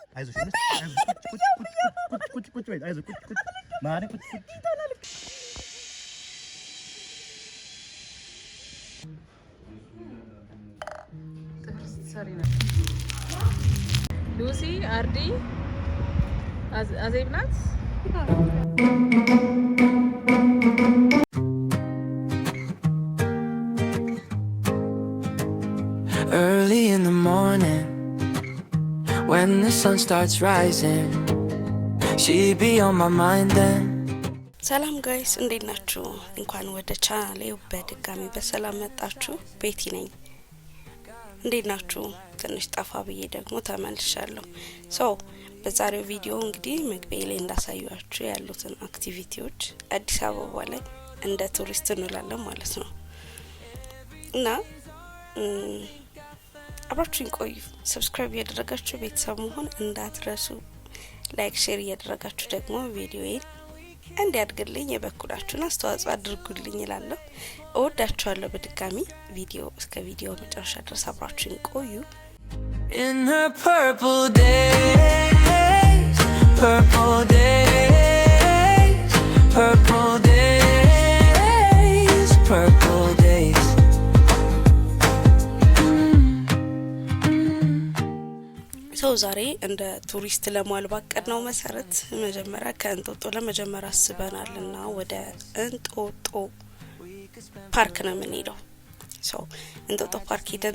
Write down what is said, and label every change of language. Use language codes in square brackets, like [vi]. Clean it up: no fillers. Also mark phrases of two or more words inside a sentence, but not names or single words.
[am] አይዞሽ ቁጭ በይ አይዞሽ ቁጭ ማሪ ቁጭ ሉሲ አርዲ አዜብ ናት። [en] Early in the morning when the sun starts rising she'd be on my mind then. [am] ሰላም ጋይስ እንዴት ናችሁ? እንኳን ወደ ቻናሌ በድጋሚ በሰላም መጣችሁ። ቤቲ ነኝ። እንዴት ናችሁ? ትንሽ ጠፋ ብዬ ደግሞ ተመልሻለሁ። በዛሬው ቪዲዮ እንግዲህ መግቢያ ላይ እንዳሳያችሁ ያሉትን አክቲቪቲዎች አዲስ አበባ ላይ እንደ ቱሪስት እንላለን ማለት ነው እና አብራችሁን ቆዩ። ሰብስክራይብ ያደረጋችሁ ቤተሰብ መሆን እንዳትረሱ። [en] like share [am] ያደረጋችሁ ደግሞ ቪዲዮዬን እንዲያድግልኝ የበኩላችሁን አስተዋጽኦ አድርጉልኝ እላለሁ። እወዳችኋለሁ። በድጋሚ እስከ ቪዲዮ መጨረሻ ድረስ አብራችሁን ቆዩ። [en] In her purple days, purple days, purple days, purple days. [am] ዛሬ እንደ ቱሪስት ለማልባቀድ ነው መሰረት መጀመሪያ ከእንጦጦ ለመጀመሪያ አስበናልና ወደ እንጦጦ ፓርክ ነው የምንሄደው። እንጦጦ ፓርክ ሄደን